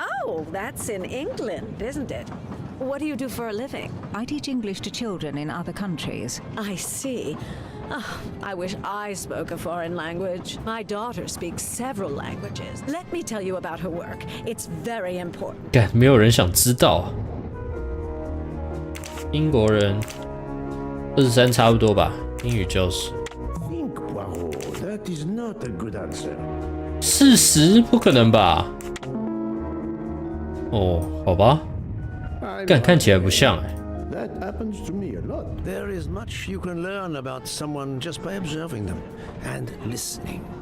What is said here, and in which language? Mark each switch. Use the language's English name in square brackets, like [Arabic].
[English] Oh, that's in England, isn't it? What do you do for a living? I teach English to children in other countries. I see. Oh, I wish I spoke a foreign language. My daughter speaks several languages. Let me tell you about her work. It's very important. [Chinese] 干，没有人想知道啊。英国人23差不多吧，英语教师。 [English] Think, Poirot, that is not a good answer. [Chinese] 40不可能吧？哦，好吧。干，看起来不像哎。 [English] That happens to me a lot. There is much you can learn about someone just by observing them and listening.